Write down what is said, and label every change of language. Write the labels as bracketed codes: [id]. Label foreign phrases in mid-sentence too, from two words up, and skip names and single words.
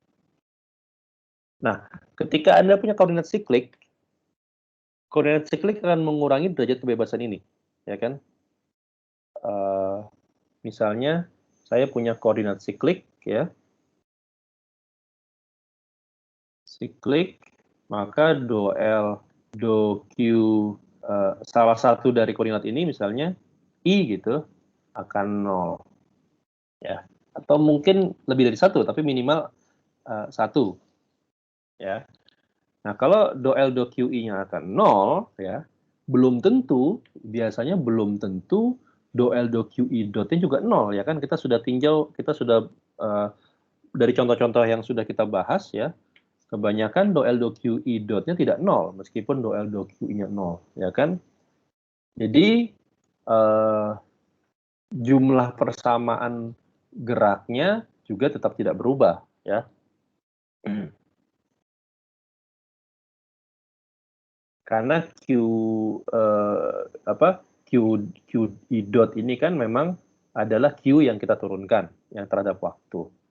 [id] Nah, ketika Anda punya koordinat siklik akan mengurangi derajat kebebasan ini. Ya kan? Misalnya, saya punya koordinat siklik, ya. Siklik, maka do L, do Q, salah satu dari koordinat ini misalnya I gitu, akan 0. Ya. Atau mungkin lebih dari 1, tapi minimal 1. Ya. Nah, kalau do L, do QI-nya akan 0, ya, biasanya belum tentu do L, do QI dotnya juga 0, ya kan? Kita sudah tinjau, kita sudah dari contoh-contoh yang sudah kita bahas, ya, kebanyakan do L, do QI dotnya tidak 0, meskipun do L, do QI-nya 0, ya kan? Jadi, jumlah persamaan geraknya juga tetap tidak berubah, ya. Karena QI dot ini kan memang adalah Q yang kita turunkan yang terhadap waktu.